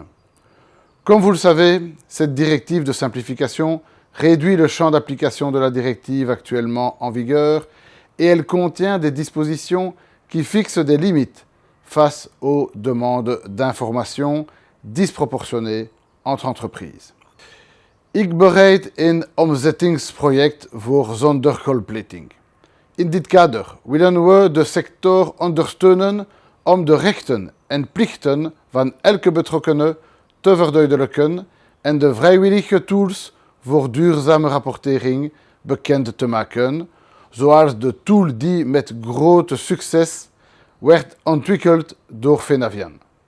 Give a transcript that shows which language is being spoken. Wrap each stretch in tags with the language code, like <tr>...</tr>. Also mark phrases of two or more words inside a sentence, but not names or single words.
<fr>Comme vous le savez, cette directive de simplification réduit le champ d'application de la directive actuellement en vigueur et elle contient des dispositions qui fixent des limites face aux demandes d'information disproportionnées entre entreprises.</fr> <nl>Ik bereid een omzettingsproject voor zonderkoolpleting. In dit kader willen we de sector ondersteunen om de rechten en plichten van elke betrokkenen te verduidelijken en de vrijwillige tools voor duurzame rapportering bekend te maken, zoals de tool die met groot succes werd ontwikkeld door Fenavian.</nl>